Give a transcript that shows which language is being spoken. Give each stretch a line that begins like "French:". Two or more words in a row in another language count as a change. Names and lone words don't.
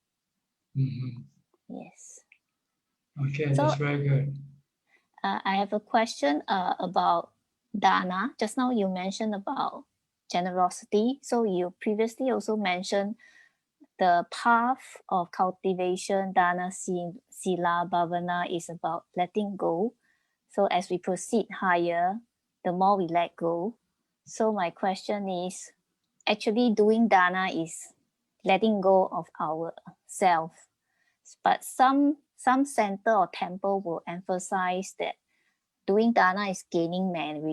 English: Yes. Okay, So, that's very good. I have a question about dana. Just now you mentioned about generosity. So you previously also mentioned the path of cultivation,
Pali: dana, sila, bhavana
English: is about letting go. So as we proceed higher, the more we let go. So my question is, actually doing dana is letting go of ourself. But some center or temple will emphasize that doing dana is gaining merit.